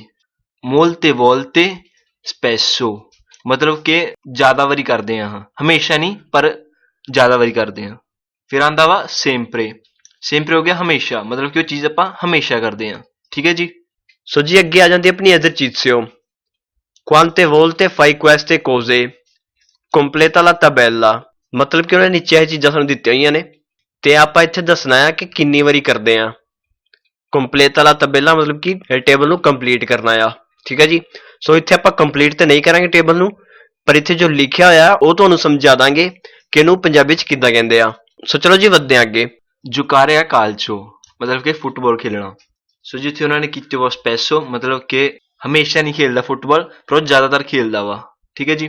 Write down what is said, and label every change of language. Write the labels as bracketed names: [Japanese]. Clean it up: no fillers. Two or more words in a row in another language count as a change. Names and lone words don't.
[Italian] molte volte spesso [Punjabi] ਮਤਲਬ ਕਿ ਜ਼ਿਆਦਾ ਵਾਰੀ ਕਰਦੇ ਆ ਹਮੇਸ਼ਾ ਨਹੀਂ ਪਰ ਜ਼ਿਆਦਾ ਵਾਰੀ ਕਰਦੇ ਆ। ਫਿਰ ਆਉਂਦਾ ਵਾ [Italian] sempre sempre [Punjabi] ਹੋ ਗਿਆ ਹਮੇਸ਼ਾ ਮਤਲਬ ਕਿ ਉਹ ਚੀਜ਼ ਆਪਾਂ ਹਮੇਸ਼ਾ ਕਰਦੇ ਆ ਠੀਕ ਹੈ ਜੀ। ਸੋ ਜੀ ਅੱਗੇ ਆ ਜਾਂਦੀ ਆਪਣੀ [Italian] esercizio quante volte fai queste cose completa la tabella [Punjabi] ਮਤਲਬ ਕਿ ਉਹਨੇ ਨੀਚੇ ਇਹ ਚੀਜ਼ਾਂ ਸਾਨੂੰ ਦਿੱਤੀਆਂ ਹੋਈਆਂ ਨੇ ਤੇ ਆਪਾਂ ਇੱਥੇ ਦੱਸਣਾ ਆ ਕਿ ਕਿੰਨੀ ਵਾਰੀ ਕਰਦੇ ਆ। [Italian] completa la tabella [Punjabi] ਮਤਲਬ ਕਿ ਟੇਬਲ ਨੂੰ ਕੰਪਲੀਟ ਕਰਨਾ ਆ ਠੀਕ ਹੈ ਜੀ। ਸੋ ਇੱਥੇ ਆਪਾਂ ਕੰਪਲੀਟ ਤੇ ਨਹੀਂ ਕਰਾਂਗੇ ਟੇਬਲ ਨੂੰ ਪਰ ਇੱਥੇ ਜੋ ਲਿਖਿਆ ਹੋਇਆ ਉਹ ਤੁਹਾਨੂੰ ਸਮਝਾ ਦਾਂਗੇ ਕਿ ਇਹਨੂੰ ਪੰਜਾਬੀ ਚ ਕਿੱਦਾਂ ਕਹਿੰਦੇ ਆ। ਸੋ ਚਲੋ ਜੀ ਵੱਧਦੇ ਆ ਅੱਗੇ। [Italian] giocare a calcio [Punjabi] ਮਤਲਬ ਕਿ ਫੁੱਟਬਾਲ ਖੇਲਣਾ। ਸੋ ਜਿੱਥੇ ਉਹਨਾਂ ਨੇ ਕੀਤੇ ਵਾ ਸਪੈਸੋ ਮਤਲਬ ਕਿ ਹਮੇਸ਼ਾ ਨਹੀਂ ਖੇਲਦਾ ਫੁੱਟਬਾਲ ਪਰ ਉਹ ਜ਼ਿਆਦਾਤਰ ਖੇਲਦਾ ਵਾ ਠੀਕ ਹੈ ਜੀ।